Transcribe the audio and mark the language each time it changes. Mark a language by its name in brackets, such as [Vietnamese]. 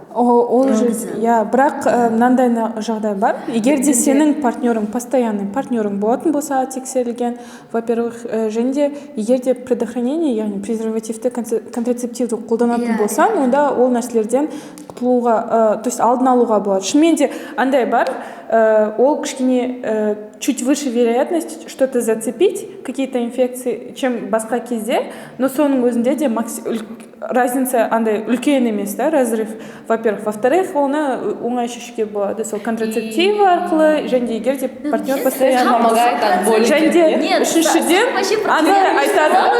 [Kazakh] Ол же, бірақ мынандай жағдай бар. Егер де сенің партнерың, постоянный партнерың болатын болса, тексерілген, во-первых, және де егер де предохранение, яғни презервативті, контрацептивді қолданатын болсаң, онда ол нәрселерден құтылуға, то есть алдын алуға болады. Шынымен де андай бар, ол кішкене [Russian] чуть выше вероятность что-то зацепить, какие-то инфекции, чем басқа кезде, но [Kazakh] соның өзінде де разница андай үлкен емес, да, разрыв, во-первых. [Russian] Во-вторых, [Kazakh] оны оңай шешуге болады. Сол контрацептиві арқылы, және де егер де партнер постоянно [Russian] помогает от боли. [Kazakh] Және де үшіншіден андай айтады.